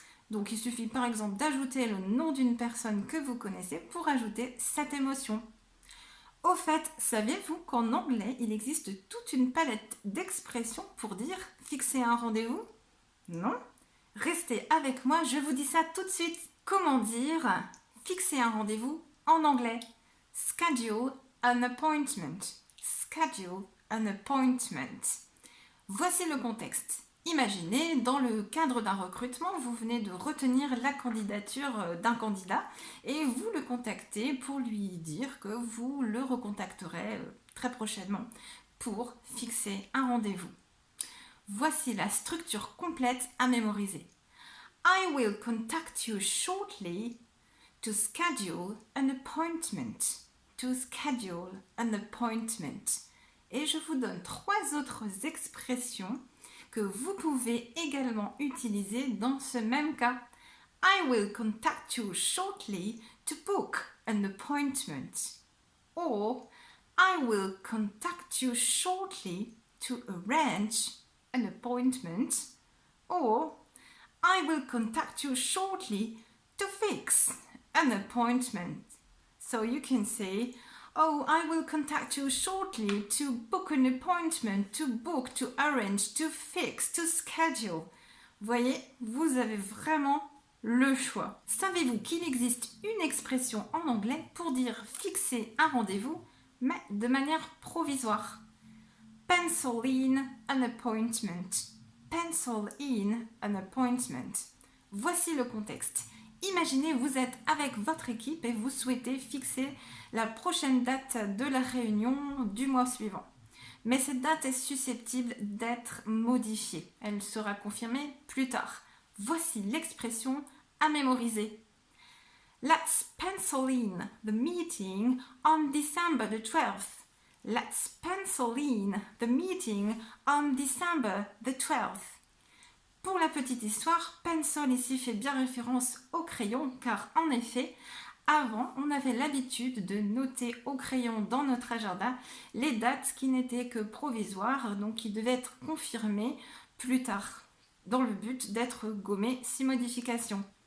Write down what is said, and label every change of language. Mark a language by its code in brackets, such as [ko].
[fr] Donc il suffit par exemple d'ajouter le nom d'une personne que vous connaissez pour ajouter cette émotion. Au fait, saviez-vous qu'en anglais, il existe toute une palette d'expressions pour dire fixer un rendez-vous? Non? Restez avec moi, je vous dis ça tout de suite. Comment dire fixer un rendez-vous en anglais? [en] Schedule an appointment. Schedule an appointment. [fr] Voici le contexte. Imaginez, dans le cadre d'un recrutement, vous venez de retenir la candidature d'un candidat et vous le contactez pour lui dire que vous le recontacterez très prochainement pour fixer un rendez-vous. Voici la structure complète à mémoriser. [en] I will contact you shortly to schedule an appointment. To schedule an appointment. [fr] Et je vous donne 3 autres expressions que vous pouvez également utiliser dans ce même cas. [en] I will contact you shortly to book an appointment. Or, I will contact you shortly to arrange an appointment. Or, I will contact you shortly to fix an appointment. So you can say, oh, I will contact you shortly to book an appointment, to book, to arrange, to fix, to schedule. [fr] Voyez, vous avez vraiment le choix. Savez-vous qu'il existe une expression en anglais pour dire fixer un rendez-vous, mais de manière provisoire? [en] Pencil in an appointment. Pencil in an appointment. [fr] Voici le contexte. Imaginez, vous êtes avec votre équipe et vous souhaitez fixer la prochaine date de la réunion du mois suivant. Mais cette date est susceptible d'être modifiée. Elle sera confirmée plus tard. Voici l'expression à mémoriser. [en] Let's pencil in the meeting on December the 12th. Let's pencil in the meeting on December the 12th. [fr] Pour la petite histoire, pencil ici fait bien référence au crayon car en effet, avant, on avait l'habitude de noter au crayon dans notre agenda les dates qui n'étaient que provisoires, donc qui devaient être confirmées plus tard, dans le but d'être gommées si modification.